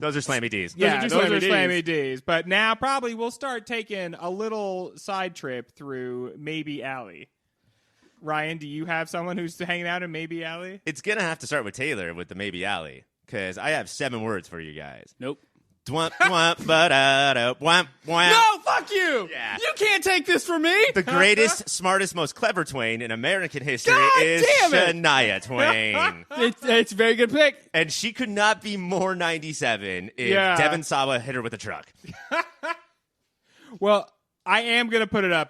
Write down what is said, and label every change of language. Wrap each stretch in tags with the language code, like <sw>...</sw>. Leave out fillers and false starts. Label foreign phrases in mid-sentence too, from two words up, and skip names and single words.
<en>Those are Slammy D's. Yeah, those are are Slammy D's. But now probably we'll start taking a little side trip through Maybe Alley. Ryan, do you have someone who's hanging out in Maybe Alley? It's going to have to start with Taylor with the Maybe Alley, because I have 7 words for you guys. Nope. Dwump, dwump, ba-da-da, whamp, whamp. No, fuck you! Yeah. You can't take this from me! The greatest, smartest, most clever Twain in American history God is damn it! Shania Twain. It's a very good pick. And she could not be more 97 if Devin Sawa hit her with a truck. Well, I am going to put it up.</en>